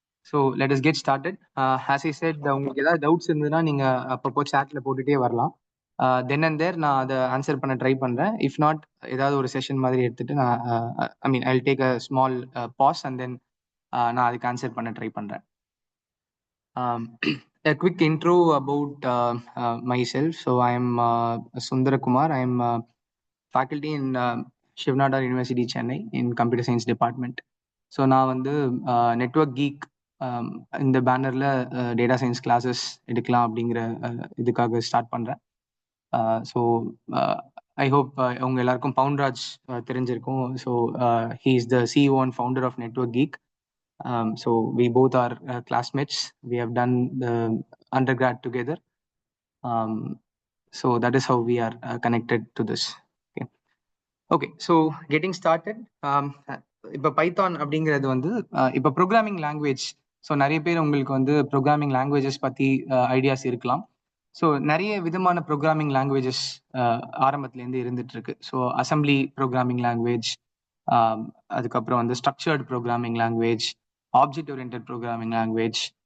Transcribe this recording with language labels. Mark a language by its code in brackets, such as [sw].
[en] So let us get started. As I said, [ta] உங்களுக்கு ஏதாவது doubts இருந்ததுன்னா நீங்கள் அப்பப்போ சேட்டில் போட்டுகிட்டே வரலாம். [en] then and there [ta] நான் அதை ஆன்சர் பண்ண ட்ரை பண்ணுறேன். [en] if not, [ta] ஏதாவது ஒரு செஷன் மாதிரி எடுத்துட்டு நான் [en] I mean I take a small pause and then [ta] நான் அதுக்கு ஆன்சர் பண்ண ட்ரை பண்ணுறேன். [en] A quick intro about myself. So I am Sundara Kumar. I am faculty in Shivnadar University, Chennai, in Computer Science Department. [ta] So நான் வந்து network geek இந்த பேனரில் data science classes எடுக்கலாம் அப்படிங்கிற இதுக்காக ஸ்டார்ட் பண்ணுறேன். [en] so I hope [ta] உங்க எல்லாருக்கும் பவுன்ராஜ் தெரிஞ்சிருக்கும். [en] So he is the CEO and founder of Network Geek. So we both are classmates. We have done the undergrad together. So that is how we are connected to this. Okay, so getting started. [ta] இப்போ Python அப்படிங்கிறது வந்து இப்போ programming language. So நிறைய பேர் உங்களுக்கு வந்து programming languages பற்றி ideas இருக்கலாம். ஸோ நிறைய விதமான ப்ரோக்ராமிங் லாங்குவேஜஸ் ஆரம்பத்துலேருந்து இருந்துட்டு இருக்கு. ஸோ அசம்பிளி ப்ரோக்ராமிங் லாங்குவேஜ், அதுக்கப்புறம் வந்து structured programming language, object oriented programming language.